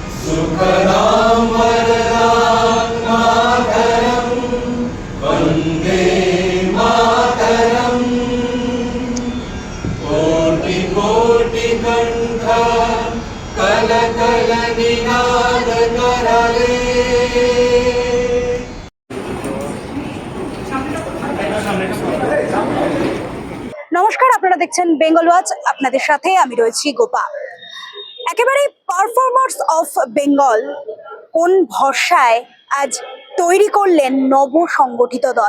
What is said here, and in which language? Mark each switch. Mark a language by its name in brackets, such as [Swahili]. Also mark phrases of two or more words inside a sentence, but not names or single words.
[Sanskrit] सुखदां वरदां मातरं वन्दे मातरम् कोटि कोटि कंठ कल कल निनाद करले। [Bangla] নমস্কার, আপনারা দেখছেন বেঙ্গল ওয়াচ। আপনাদের সাথে আমি রয়েছি গোপা। একেবারে পারফরমার্স অফ বেঙ্গল কোন ভরসায় আজ তৈরি করলেন নব সংগঠিত দল।